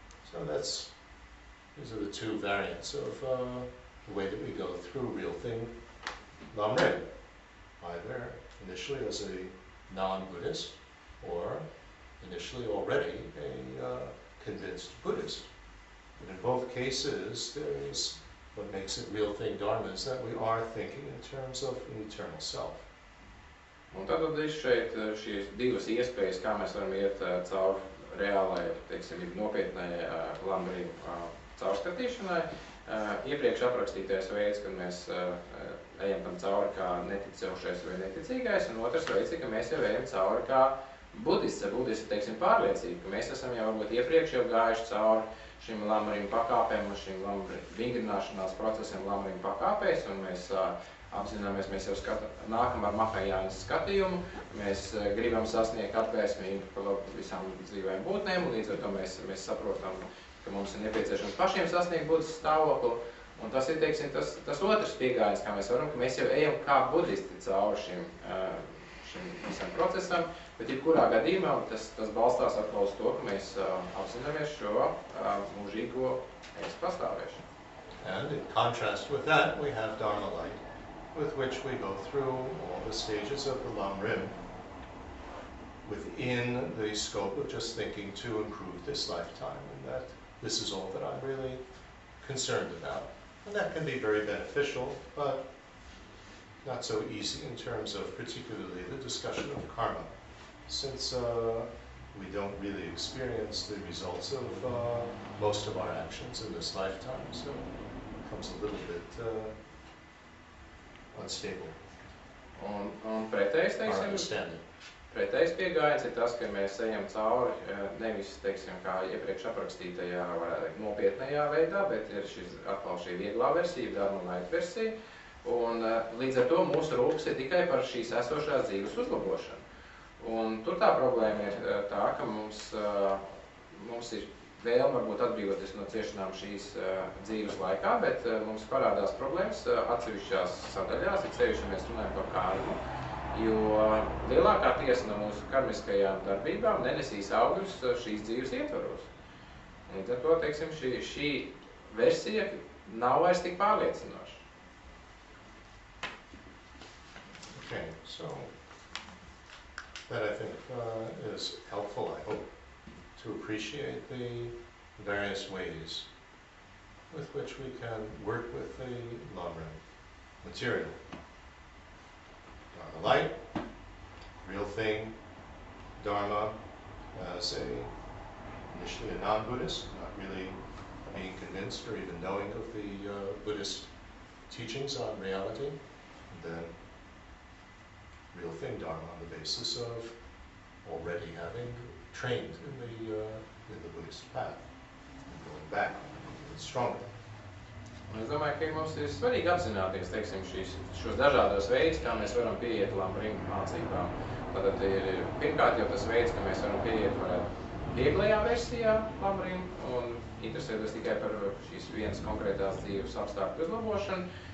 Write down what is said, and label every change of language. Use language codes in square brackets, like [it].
[en] So these are the 2 variants of the way that we go through real thing lamrim, either initially as a non-Buddhist or initially already a convinced Buddhist. But in both cases, there is what makes it real thing dharma is that we are thinking in terms of an eternal self. [lv] Un tad ir šeit šīs 2 iespējas, kā mēs varam iet cauri reālai, teiksim, nopietnai lamrību caurskatīšanai. Iepriekš aprakstītais veids, kad mēs ejam tam cauri kā neticošais vai neticīgais, un otrs veids, ka mēs jau ejam cauri kā budists, teiksim, pārliecība, ka mēs esam jau varbūt iepriekš jau gājuši cauri šim lamrību pakāpēm, šim vingrināšanās procesiem lamrību pakāpēs, un mēs apzināmies, mēs jau nākam ar Mahajānas skatījumu, mēs gribam sasniegt atvēsmību par visām dzīvēm būtnēm, līdz ar to mēs saprotam, ka mums ir nepieciešams pašiem sasniegt budistu stāvokli. Un tas ir, teiksim, tas otrs piegājiens, kā mēs varam, ka mēs jau ejam kā budisti cauri šim visam procesam, bet jebkurā gadījumā tas balstās atkal uz to, ka mēs apzināmies šo mūžīgo pastāvēšanu. [en] And in contrast with that, we have Dharma light, with which we go through all the stages of the lamrim within the scope of just thinking to improve this lifetime, and that this is all that I'm really concerned about. And that can be very beneficial, but not so easy in terms of particularly the discussion of karma, since we don't really experience the results of most of our actions in this lifetime, so it becomes a little bit unstable. [lv] Un pretējs, [en] Our [lv] teiksim, [en] understanding. [lv] pretējs piegājiens ir tas, ka mēs ejam cauri nevis, teiksim, kā iepriekš aprakstītajā nopietnējā veidā, bet ir atkal šī vieglā versija, [en] dharma light [lv] versija, un līdz ar to mūsu rūpes ir tikai par šīs esošās dzīves uzlabošanu. Un tur tā problēma ir tā, ka mums ir vēlme varbūt atbrīvoties no ciešanām šīs dzīves laikā, bet mums parādās problēmas atsevišķās sadaļās, it sevišķi mēs runājam par kārmu, jo lielākā tiesa no mūsu karmiskajām darbībām nenesīs augļus šīs dzīves ietvaros. Līdz ar to, teiksim, šī versija nav vairs tik pārliecinoša. [en] Okay, so that I think is helpful, I hope, to appreciate the various ways with which we can work with the Lamrim material. Dharma light, real thing, Dharma as initially a non-Buddhist, not really being convinced or even knowing of the Buddhist teachings on reality, and then real thing Dharma on the basis of already having trained in the Buddhist path and going back even stronger. [lv] Un es domāju, ka mums ir svarīgi apzināties, teiksim, šos dažādos veidus, kā mēs varam pieiet Lamrim mācībām. Tātad ir pirmkārt jau tas veids, ka mēs varam pieiet vieglajā versijā Lamrim un interesēties tikai par šīs vienas konkrētās dzīves apstākļu uzlabošanu.